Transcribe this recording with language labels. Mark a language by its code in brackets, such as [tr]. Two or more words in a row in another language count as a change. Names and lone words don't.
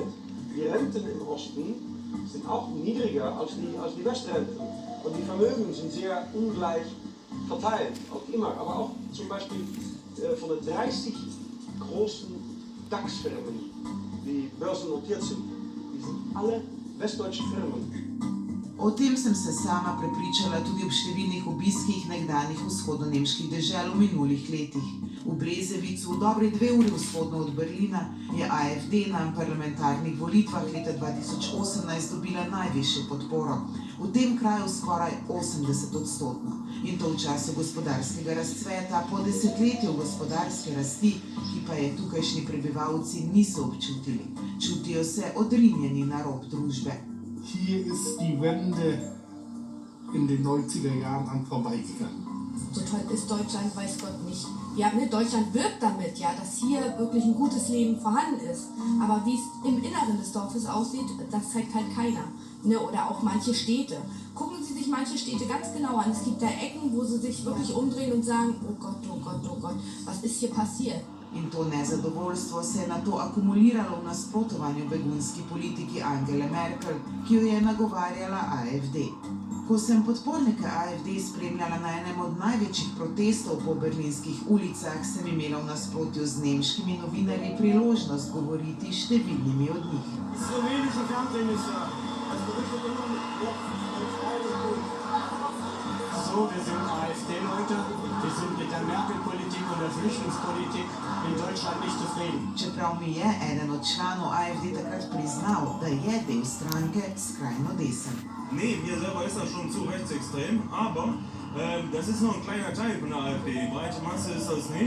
[de] Die Renten im Osten sind auch niedriger als die Westrenten. Und die Vermögen sind sehr ungleich verteilt, auch immer. Aber auch zum Beispiel von den 30 großen DAX-Firmen, die börsennotiert sind, die sind alle westdeutsche Firmen. [sl] O tem sem se sama prepričala tudi ob številnih obiskih nekdanjih vzhodno-nemških dežel v minulih letih. V Brezevicu, dobri 2 uri vzhodno od Berlina, je AfD na parlamentarnih volitvah leta 2018 dobila najvišjo podporo. V tem kraju skoraj 80%. In to v času gospodarskega razcveta, po desetletju gospodarske rasti, ki pa je tukajšnji prebivalci niso občutili. Čutijo se odrinjeni na rob družbe. [de] Hier ist die Wende in den 90er Jahren an vorbeigegangen. So toll ist Deutschland, weiß Gott nicht. Ja, ne, Deutschland wirbt damit, ja, dass hier wirklich ein gutes Leben vorhanden ist. Aber wie es im Inneren des Dorfes aussieht, das zeigt halt keiner. Ne, oder auch manche Städte. Gucken Sie sich manche Städte ganz genau an. Es gibt da Ecken, wo Sie sich wirklich umdrehen und sagen, oh Gott, oh Gott, oh Gott, was ist hier passiert? [sl] In to nezadovoljstvo se je nato akumuliralo v nasprotovanju begunski politiki Angele Merkel, ki jo je nagovarjala AfD. Ko sem podpornike AfD spremljala na enem od največjih protestov po berlinskih ulicah, sem imela v nasprotju z nemškimi novinarji priložnost govoriti s številnimi od njih. [de] Slowenische Fernsehen ist als berichtet so, wir sind AfD-Leute, wir sind mit der Merkel-Politik und der Flüchtlingspolitik in Deutschland nicht zufrieden. [sl] Čeprav mi je eden od članov AfD takrat priznal, da je del stranke skrajno desen. [de] Nee, mir selber ist das schon zu rechtsextrem, aber das ist nur ein kleiner Teil von der AfD. Die breite Masse ist das nicht.